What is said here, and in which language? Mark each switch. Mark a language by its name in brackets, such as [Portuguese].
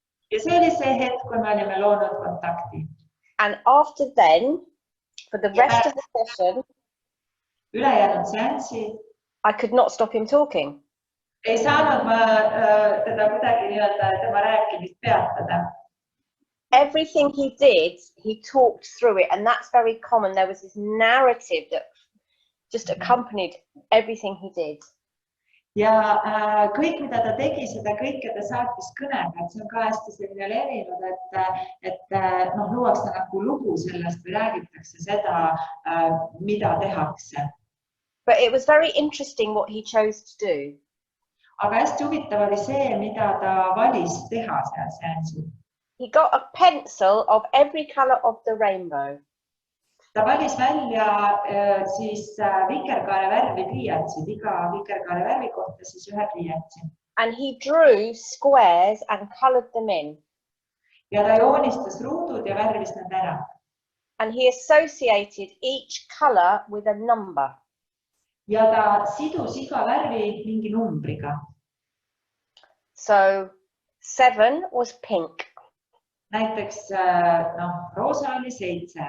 [Estonian] Ja see oli see hetk, kui me olime loonud kontakti. [English] And after then, for the rest of the session, [Estonian] ülejäänud seanssi, [English] I could not stop him talking. [Estonian] Ei saanud ma teda kuidagi nii-öelda tema rääkimist peatada. [English] Everything he did, he talked through it, and that's very common. There was this narrative that just accompanied everything he did. [Estonian] Ja kõik, mida ta tegi, seda kõike ta saatis kõnega, et see on ka hästi selline levinud, et luuakse nagu lugu sellest või räägitakse seda, mida tehakse. [English] But it was very interesting what he chose to do. [Estonian] Aga hästi huvitav oli see, mida ta valis teha seal seansil. [English] He got a pencil of every color of the rainbow. [Estonian] Ta valis välja siis vikerkaare värvi pliiatsid, iga vikerkaare värvi kohta siis ühe pliiatsi. [English] And he drew squares and colored them in. [Estonian] Ja ta joonistas ruudud ja värvis nad ära. [English] And he associated each color with a number. [Estonian] Ja ta sidus iga värvi mingi numbriga. [English] So 7 was pink. [Estonian] Näiteks roosa oli 7.